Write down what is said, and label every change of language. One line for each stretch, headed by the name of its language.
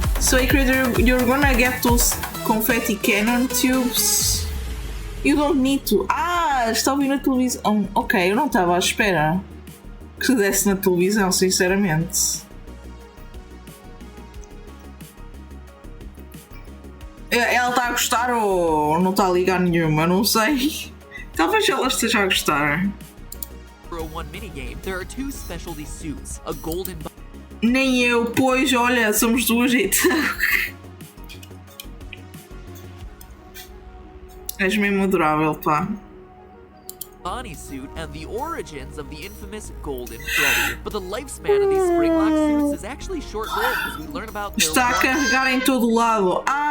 English: So, Creator, you're gonna get those confetti cannon tubes. You don't need to.
Portuguese: Está a ouvir na televisão. Ok, eu não estava à espera que desse na televisão, sinceramente. Ela está a gostar ou não está a ligar nenhuma? Não sei. Talvez ela esteja a gostar.
English: For a 1 minigame, there are 2 specialty suits, a golden.
Portuguese: Nem eu, pois, olha, somos duas então. És mesmo adorável, pá.
English: Bonnie suit and the origins of the infamous Golden Freddy. But the lifespan of these spring-lock suits is actually short-lived as we learn about their.
Portuguese: Está a carregar em todo lado.